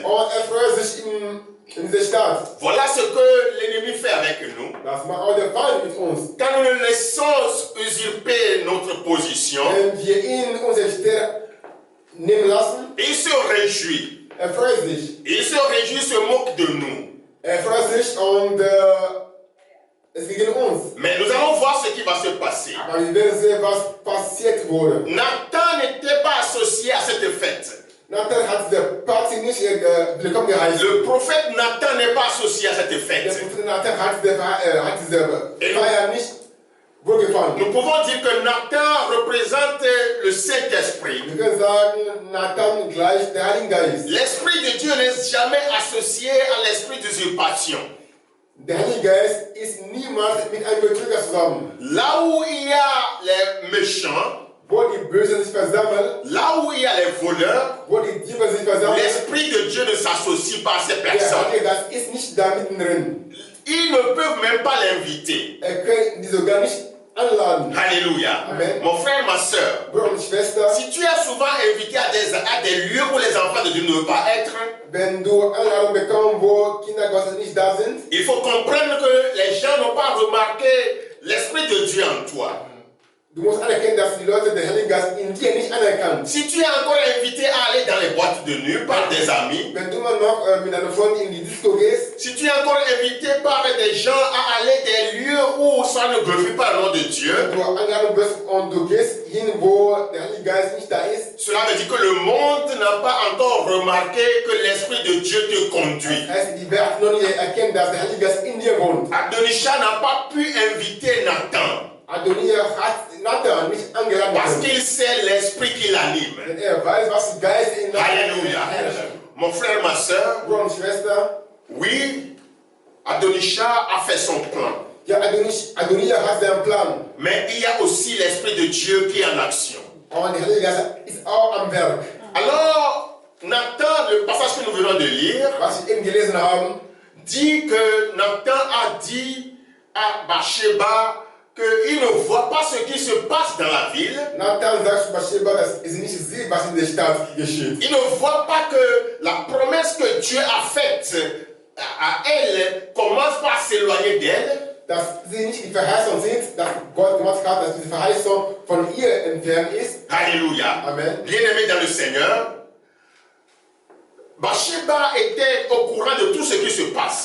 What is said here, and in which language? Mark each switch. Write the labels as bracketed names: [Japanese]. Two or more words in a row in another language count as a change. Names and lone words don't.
[German] Und freut sich in dieser Stadt. [French] Voilà ce que l'ennemi fait avec nous. [German] Das macht auch der Feind mit uns. [French] Quand nous le laissons usurper notre position, [German] Wenn wir ihn unsere Stelle nehmen lassen, [French] il se réjouit. [German] Freut sich. [French] Il se réjouit, se moque de nous. [German] Freut sich und es geht gegen uns. [French] Mais nous allons voir ce qui va se passer. [German] Aber wir werden sehen, was passiert wurde. [French] Nathan n'était pas associé à cette fête. [German] Nathan hat der Party nicht willkommen geheißen. [French] Le prophète Nathan n'est pas associé à cette [German] Der [French] fête. [German] Prophet Nathan hat diese Feier nicht wohlgefallen. [French] Nous pouvons dire que Nathan représente le Saint-Esprit. [German] Wir können sagen, Nathan gleich der Heilige Geist. [French] L'Esprit de Dieu n'est jamais associé à l'esprit d'usurpation. [German] Der Heilige Geist ist niemals mit einem Betrüger zusammen. [French] Là où il y a les méchants, [German] Wo die Bösen sich versammeln, [French] là où il y a les voleurs, [German] wo die Diebe sich versammeln, [French] l'Esprit de Dieu ne s'associe pas à ces [German] der [French] personnes. [German] Heilige Geist ist nicht da mittendrin. [French] Ils ne peuvent même pas l'inviter. [German] Können die sogar nicht anladen. [French] Alléluia. Amen. Mon frère, ma soeur, [German] Bruder und Schwester, [French] si tu es souvent invité à des lieux où les enfants de Dieu ne veulent pas être, [German] wenn du Einladung bekommst, wo Kinder Gottes nicht da sind, [French] il faut comprendre que les gens n'ont pas remarqué l'Esprit de Dieu en toi. [German] du musst anerkennen, dass die Leute den Heiligen Geist in dir nicht anerkennen. [French] Si tu es encore invité à aller dans les boîtes de nuit par des amis, [German] Wenn du mal noch mit deiner Freundin in die Disco gehst, [French] si tu es encore invité par des gens à aller des lieux où ça ne glorifie pas le nom de Dieu, [German] wenn du eingeladen bist und du gehst hin, wo der Heilige Geist nicht da ist, [French] cela veut dire que le monde n'a pas encore remarqué que l'Esprit de Dieu te conduit. [German] heißt, die werden noch nicht erkennen, dass der Heilige Geist in dir wohnt. [French] Adonisha n'a pas pu inviter Nathan [German] Adonia hat Nathan nicht angeladen. [French] parce qu'il sait l'Esprit qui l'anime. [German] Denn weiß, was der Geist in Nathan [French] Alléluia. Mon frère, ma soeur, [German] Bruder und Schwester, [French] oui, Adonisha a fait son plan. [German] ja, Adonia hat seinen Plan. [French] Mais il y a aussi l'Esprit de Dieu qui est en action. [German] Und der Heilige Geist ist auch am Werk. [French] Alors, Nathan, le passage que nous venons de lire, [German] Was wir eben gelesen haben, [French] dit que Nathan a dit à Bathsheba qu'il ne voit pas ce qui se passe dans la ville. [German] Nathan sagt Bathsheba, dass sie nicht sieht, was in der Stadt geschieht. [French] Il ne voit pas que la promesse que Dieu a faite à elle commence par s'éloigner d'elle. [German] Dass sie nicht die Verheißung sieht, dass Gott gemacht hat, dass diese Verheißung von ihr entfernt ist. [French] Alléluia. Amen. Bien-aimé dans le Seigneur, Bathsheba était au courant de tout ce qui se passe.